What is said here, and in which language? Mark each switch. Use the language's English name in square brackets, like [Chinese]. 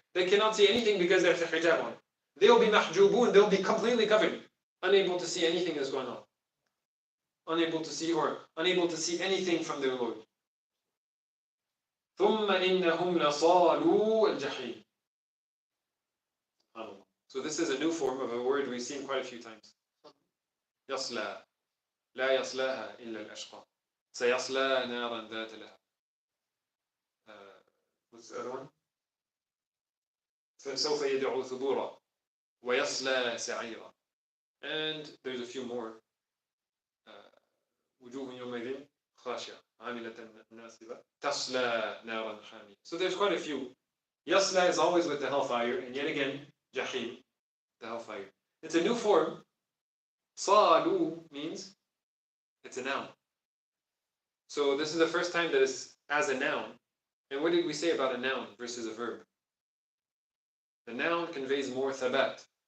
[English] They cannot see anything because there's a hijab on. They'll be mahjubun, they'll be completely covered, unable to see anything that's going on. Unable to see or unable to see anything from their Lord. [Arabic] ثُمَّ إِنَّهُمْ لَصَالُو الْجَحِيمِ. [English] So this is a new form of a word we've seen quite a few times. [Arabic] يصلى لا يصلاها إلا الأشقى سيصلى نارا ذات لهب. [English] What's the other one? [Arabic] فسوف يدعو ثبورا ويصلى سعيرا. [English] And there's a few more. [Arabic] وجوه يومئذ خاشعة عاملة ناصبة تصلى نارا حامية. [English] So there's quite a few. يصلى is always with the hellfire, and yet again جحيم, the hellfire. It's a new form. صالو means it's a noun. So this is the first time that it's as a noun. And what did we say about a noun versus a verb? The noun conveys more thabat.